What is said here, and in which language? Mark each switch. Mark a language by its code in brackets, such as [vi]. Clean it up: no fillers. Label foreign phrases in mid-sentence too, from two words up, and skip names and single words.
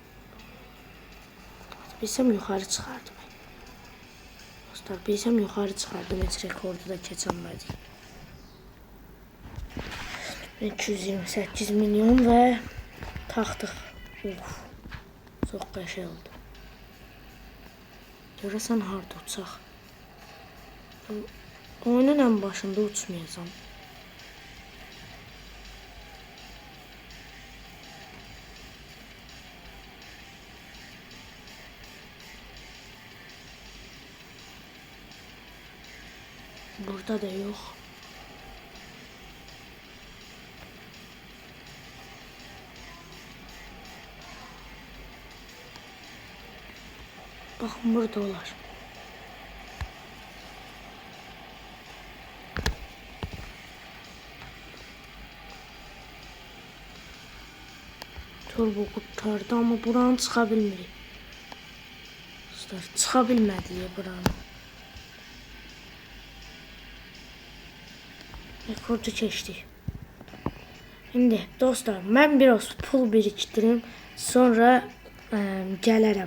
[az] Bilsəm yuxarı çıxardım. Dostlar, bilsəm yuxarı çıxardım, heç rekordu da keçənmədik. 228 milyon ve taxdıq. Çox qəşəng oldu. Görəsən harda uçaq? [tr] Oyunun ən başında uçmayacağım. Burada da yok. Bakın, burada olar. [az] Turbo kurtardı ama buranı çıxa bilmirik. Dostlar, çıxa bilmədik buranı. Rekordu keçdik. Şimdi dostlar, mən biraz pul biriktirim, sonra gələrəm.